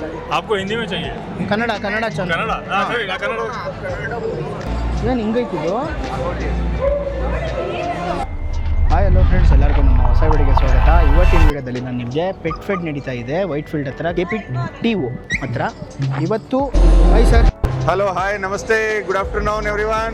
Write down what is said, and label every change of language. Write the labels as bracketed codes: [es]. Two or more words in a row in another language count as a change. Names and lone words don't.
[hi] आपको हिंदी में चाहिए? [kn] ಕನ್ನಡ ಚಾನಲ್. [hi] कन्नड़? हाँ सही, कन्नड़. [kn] ಏನು ಹಿಂಗೈತಿದು? [en] hi hello friends, [kn] ಎಲ್ಲರಿಗೂ ನಮ್ಮ ಹೊಸ ವಿಡಿಯೋಗೆ ಸ್ವಾಗತ. ಇವತ್ತಿನ ವಿಡಿಯೋದಲ್ಲಿ ನಾನು ನಿಮಗೆ ಪೆಟ್ ಫೆಡ್ ನಡೀತಾ ಇದೆ ವೈಟ್ ಫೀಲ್ಡ್ ಹತ್ರ, KPTO ಹತ್ರ. ಇವತ್ತು [en] hi sir. hello, hi, ನಮಸ್ತೆ, good afternoon everyone.